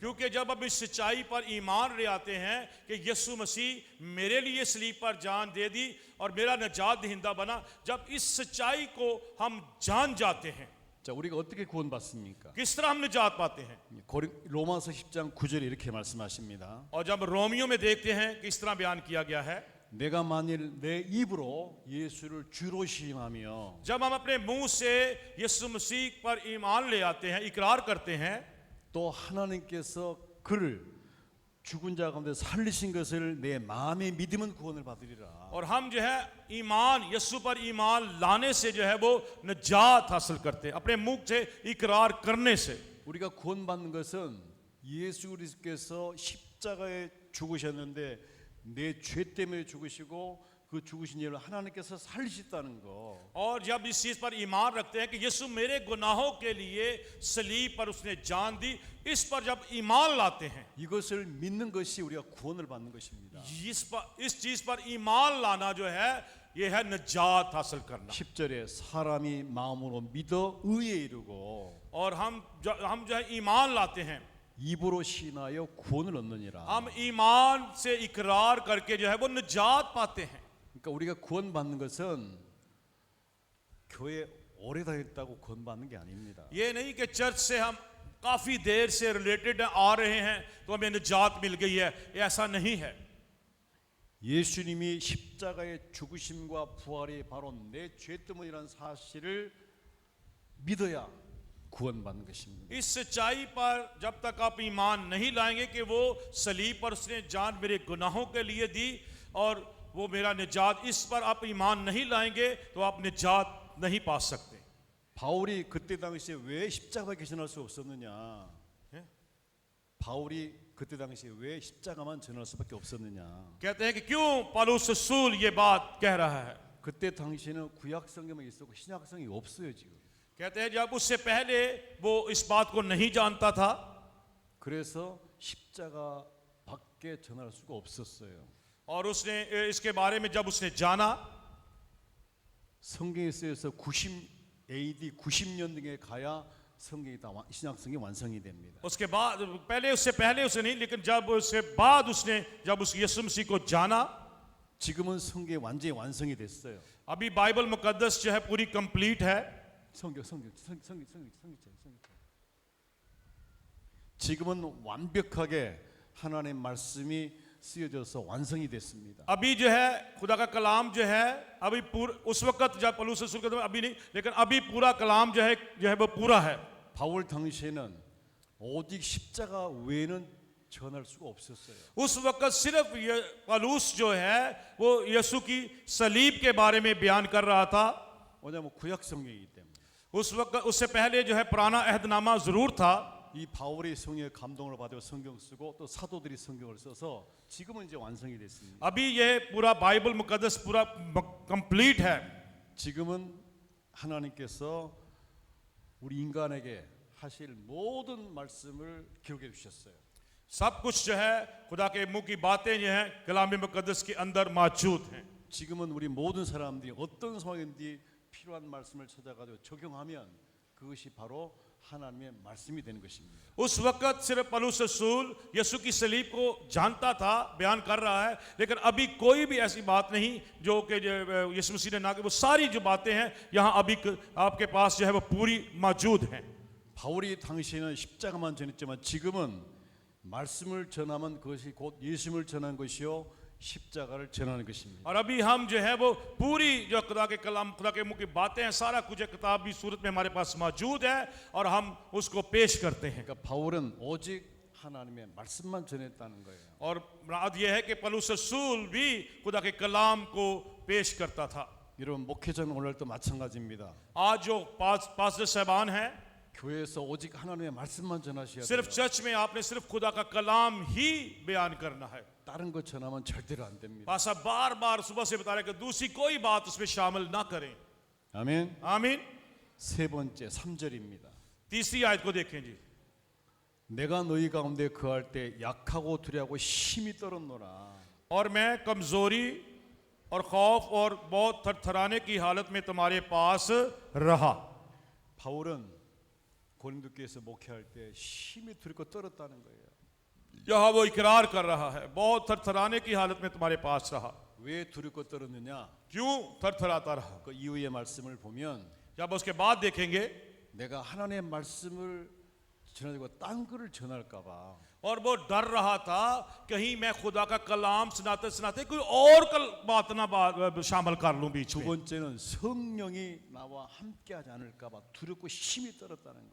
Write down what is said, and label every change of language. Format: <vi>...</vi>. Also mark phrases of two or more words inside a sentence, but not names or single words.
<ur>کیونکہ جب ہم اس سچائی پر ایمان لے آتے ہیں کہ یسوع مسیح میرے لیے صلیب پر جان دے دی اور میرا نجات دہندہ بنا، جب اس سچائی کو ہم جان جاتے ہیں,</ur> <ko>자, 우리가 어떻게 구원받습니까?</ko> <ur>کس طرح ہم نجات پاتے ہیں.</ur> <ko>로마서 10장 9절에 이렇게 말씀하십니다.</ko> <ur>اور جب رومیو میں دیکھتے ہیں کس طرح بیان کیا گیا ہے,</ur> <ko>내가 만일 내 입으로 예수를 주로 시인하며</ko> <ur>جب ہم اپنے منہ سے یسوع مسیح پر ایمان لے آتے ہیں، اقرار کرتے ہیں,</ur> <ko>또 하나님께서 그를 죽은 자 가운데 살리신 것을 내 마음에 믿으면 구원을 받으리라.</ko> <ur>اور ہم جو ہے ایمان، یسوع پر ایمان لانے سے جو ہے وہ نجات حاصل کرتے ہیں، اپنے منہ سے اقرار کرنے سے.</ur> <ko>우리가 구원받는 것은 예수 그리스도께서 십자가에 죽으셨는데 내 죄 때문에 죽으시고 그 죽으신 예를 하나님께서 살리셨다는 거.</ko> <ur>اور جب اس چیز پر ایمان رکھتے ہیں کہ یسوع میرے گناہوں کے لیے صلیب پر اس نے جان دی، اس پر جب ایمان لاتے ہیں,</ur> <ko>이것을 믿는 것이 우리가 구원을 받는 것입니다.</ko> <ur>اس چیز پر ایمان لانا جو ہے، یہ ہے نجات حاصل کرنا.</ur> <ko>10절에 사람이 마음으로 믿어 의에 이르고</ko> <ur>اور ہم جو ہے ایمان لاتے ہیں,</ur> <ko>입으로 시인하여 구원을 얻느니라.</ko> <ur>ہم ایمان سے اقرار کرکے جو ہے وہ نجات پاتے ہیں.</ur> <ko>그러니까 우리가 구원받는 것은 교회 오래 다녔다고 구원받는 게 아닙니다.</ko> <ur>یہ نہیں کہ چرچ سے ہم کافی دیر سے ریلیٹڈ آ رہے ہیں تو ہمیں نجات مل گئی ہے، یہ ایسا نہیں ہے.</ur> <ko>예수님이 십자가의 죽으심과 부활이 바로 내 죄 때문이라는 사실을 믿어야 구원받는 것입니다.</ko> <ur>اس سچائی پر جب تک آپ ایمان نہیں لائیں گے کہ وہ صلیب پر اس نے جان میرے گناہوں کے لیے دی اور وہ میرا نجات، اس پر آپ ایمان نہیں لائیں گے تو آپ نجات نہیں پا سکتے.</ur> <ko>바울이 그때 당시에 왜 십자가에 계신할 수 없었느냐? 예? 바울이 그때 당시에 왜 십자가만 전할 수밖에 없었느냐?</ko> <ur>کہتے ہیں کہ کیوں پولس رسول یہ بات کہہ رہا ہے.</ur> <ko>그때 당시에는 구약 성경만 있었고 신약 성경이 없어요 지금.</ko> <ur>کہتے ہیں جب اس سے پہلے وہ اس بات کو نہیں جانتا تھا,</ur> <ko>그래서 십자가 밖에 전할 수가 없었어요.</ko> <ur>اور اس نے اس کے بارے میں جب اس نے جانا,</ur> <ko>성경에 쓰여서 90 AD 90년 등에 가야 성경이 다 신약 성경이 완성이 됩니다.</ko> <ur>اس کے بعد اس سے پہلے اسے نہیں، لیکن جب اس کے بعد اس نے جب اس یسوع مسیح کو جانا,</ur> <ko>지금은 성경이 완전히 완성이 됐어요.</ko> <ur>ابھی بائبل مقدس جو ہے پوری کمپلیٹ ہے.</ur> <ko>성경. 지금은 완벽하게 하나님의 말씀이 쓰여져서 완성이 됐습니다.</ko> <ur>ابھی جو ہے خدا کا کلام جو ہے، ابھی اس وقت جب پولس رسول کے ابھی نہیں، لیکن ابھی پورا کلام جو ہے وہ پورا ہے.</ur> <ko>바울 당시에는 오직 십자가 외에는 전할 수가 없었어요.</ko> <ur>اس وقت صرف پولس جو ہے وہ یسوع کی صلیب کے بارے میں بیان کر رہا تھا.</ur> <ko>왜냐하면 구약 성경이기 때문에.</ko> <ur>اس وقت اس سے پہلے جو ہے پرانا عہدنامہ ضرور تھا.</ur> <ko>이 바울이 성령의 감동을 받아 성경 쓰고 또 사도들이 성경을 써서 지금은 이제 완성이 됐습니다.</ko> <ur>ابھی یہ پورا بائبل مقدس پورا کمپلیٹ ہے.</ur> <ko>지금은 하나님께서 우리 인간에게 하실 모든 말씀을 기록해 주셨어요.</ko> <ur>سب کچھ جو ہے خدا کے منہ کی باتیں جو ہے کلام مقدس کے اندر موجود ہیں.</ur> <ko>지금은 우리 모든 사람들이 어떤 상황인지 필요한 말씀을 찾아가지고 적용하면 그것이 바로 하나님의 말씀이 되는 것입니다.</ko> <ur>اس وقت صرف پولس رسول یسوع کی صلیب کو جانتا تھا، بیان کر رہا ہے، لیکن ابھی کوئی بھی ایسی بات نہیں جو کہ یسوع مسیح نے نہ کہ وہ ساری جو باتیں ہیں یہاں ابھی آپ کے پاس جو ہے وہ پوری موجود ہیں.</ur> <ko>바울이 당시에는 십자가만 전했지만 지금은 말씀을 전하면 그것이 곧 예수님을 전하는 것이요 십자가를 전하는 것입니다.</ko> <ur>اور ابھی ہم جو ہے وہ پوری جو خدا کے کلام، خدا کے منہ کی باتیں ہیں، سارا کچھ کتاب بھی صورت میں ہمارے پاس موجود ہے اور ہم اس کو پیش کرتے ہیں.</ur> <ko>그러니까 바울은 오직 하나님의 말씀만 전했다는 거예요.</ko> <ur>اور مراد یہ ہے کہ پولس رسول بھی خدا کے کلام کو پیش کرتا تھا.</ur> <ko>여러분 목회자는 오늘도 마찬가지입니다.</ko> <ur>آج جو پاسٹر صاحبان ہیں,</ur> <ko>교회에서 오직 하나님의 말씀만 전하셔야 돼요.</ko> <ur>صرف چرچ میں آپ نے صرف خدا کا کلام ہی بیان کرنا ہے.</ur> <ko>다른 것 전하면 절대로 안 됩니다.</ko> <ur>پاسا بار بار صبح سے بتا رہے کہ دوسری کوئی بات اس میں شامل نہ کریں.</ur> <ko>아멘.</ko> <ur>آمین.</ur> <ko>세 번째 3절입니다.</ko> <ur>تیسری آیت کو دیکھیں جی.</ur> <ko>내가 너희 가운데 거할 때 약하고 두려워하고 힘이 떨었노라.</ko> <ur>اور میں کمزوری اور خوف اور بہت تھرتھرانے کی حالت میں تمہارے پاس رہا.</ur> <ko>바울은 고린도 교회에서 목회할 때 힘이 두렵고 떨었다는 거예요.</ko> <ur>یہاں وہ اقرار کر رہا ہے، بہت تھرتھرانے کی حالت میں تمہارے پاس رہا.</ur> <ko>왜 두렵고 떨었느냐?</ko> <ur>کیوں تھرتھراتا رہا?</ur> <ko>그 이후의 말씀을 보면</ko> <ur>جب اس کے بعد دیکھیں گے</ur> <ko>내가 하나님의 말씀을 전하고 딴 거를 전할까 봐</ko> <ur>اور وہ ڈر رہا تھا کہیں میں خدا کا کلام سناتے سناتے کوئی اور بات نہ شامل کر لوں بیچ</ur> <ko>두</ko> <ur>میں.</ur> <ko>번째는 성령이 나와 함께하지 않을까 봐 두렵고 힘이 떨었다는 거예요.</ko>